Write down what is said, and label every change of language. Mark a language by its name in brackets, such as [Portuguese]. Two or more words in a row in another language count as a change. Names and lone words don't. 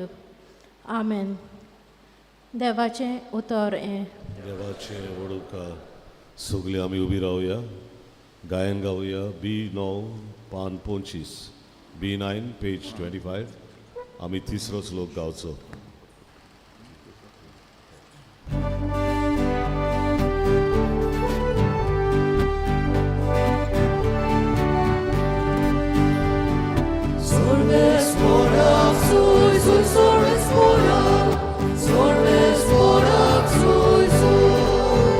[Konkani] आमेन. देवाचें उतर हें. देवाचे वडुकार. सगळीं आमी उबी रावया, गायन गावया. B9 पान 25, B9 पेज 25. आमी तिसरो श्लोक गावचो. Sorves fora, sui, sui, sorves fora, sorves fora, sui, sui.